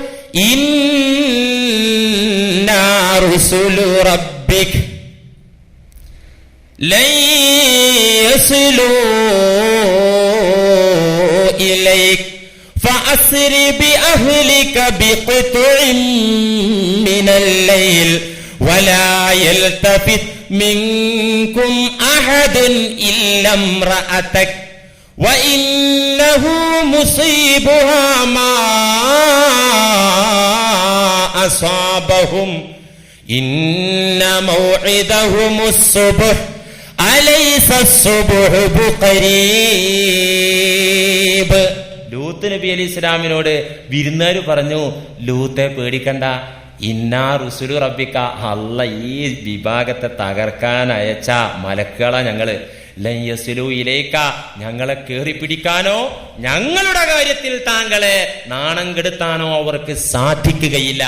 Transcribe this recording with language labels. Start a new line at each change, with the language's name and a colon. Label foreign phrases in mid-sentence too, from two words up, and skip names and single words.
Arabic: إنا رسل ربك لن يصلوا إليك فأسر بأهلك بقطع من الليل ولا يلتفت منكم أحد إلا امرأتك وَإِنَّهُ مُصِيبُهَا مَا أَصَابَهُمْ إِنَّ مَوْعِدَهُمُ الصُّبْحُ أَلَيْسَ الصُّبْحُ بِقَرِيبٍ.
Malayalam: ലൂത്ത് നബി അലൈഹിസ്സലാമിനോട് വിരുന്നുകാർ പറഞ്ഞു, ലൂത്തെ പേടിക്കണ്ട,
Arabic: إنا رسل ربك,
Malayalam: അല്ല ഈ വിഭാഗത്തെ തകർക്കാൻ അയച്ച മലക്കുകളാ ഞങ്ങള്.
Arabic: لن يصلوا إليك,
Malayalam: ഞങ്ങളെ കേറി പിടിക്കാനോ ഞങ്ങളുടെ കാര്യത്തിൽ താങ്കളെ നാണം കെടുത്താനോ അവർക്ക് സാധിക്കുകയില്ല.